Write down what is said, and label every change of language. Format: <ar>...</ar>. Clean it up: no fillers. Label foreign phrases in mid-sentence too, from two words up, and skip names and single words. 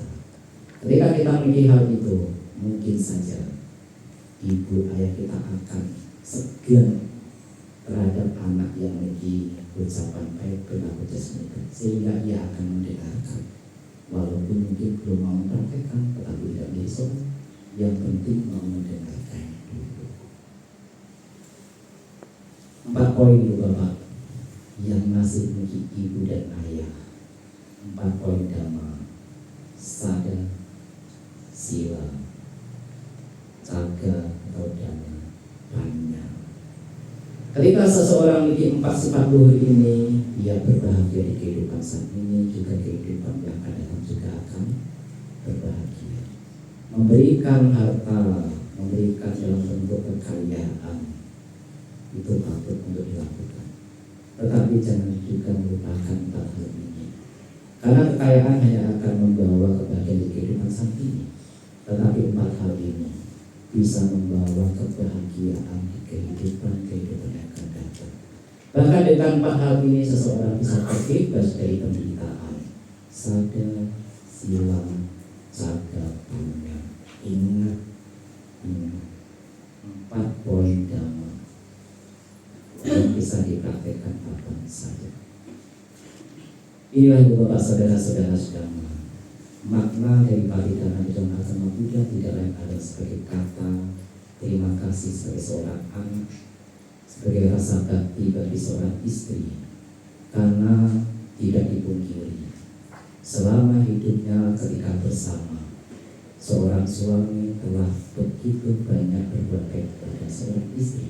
<id>Ketika kita memiliki hal itu, mungkin saja ibu ayah kita akan segan terhadap anak yang memiliki ucapan baik perilaku jasmani, sehingga ia akan mendengarkan, walaupun mungkin belum mau mempraktekkan, tetapi tidak besok. Yang penting mau mendengarkan dulu. 4 poin dulu Bapak yang masih memiliki ibu dan ayah. 4 poin Dhamma,</id> <pi>sada, sila, caga</pi> <id>atau</id> <pi>dhamma, panya.</pi> <id>Ketika seseorang memiliki 4 sifat luhur ini, ia berbahagia di kehidupan saat ini, juga kehidupan yang akan datang juga akan berbahagia. Memberikan harta, memberikan dalam bentuk kekayaan, itu patut untuk dilakukan. Tetapi jangan juga melupakan 4 hal ini, karena kekayaan hanya akan membawa kebahagiaan di kehidupan saat ini, tetapi 4 hal ini bisa membawa kebahagiaan di kehidupan yang akan datang. Bahkan dengan 4 hal ini seseorang bisa terbebas dari penderitaan.</id> <pi>Sada, sila, caga, panya.</pi> <id>Ingat 4 poin Dhamma yang bisa dipraktekkan kapan saja. Inilah Bapak saudara-saudara sedang, makna dari Paridana di dalam agama Buddha tidak lain adalah sebagai kata terima kasih sebagai seorang anak, sebagai rasa bakti bagi seorang istri, karena tidak dipungkiri selama hidupnya ketika bersama, seorang suami telah begitu banyak berbuat baik kepada seorang istri.</id>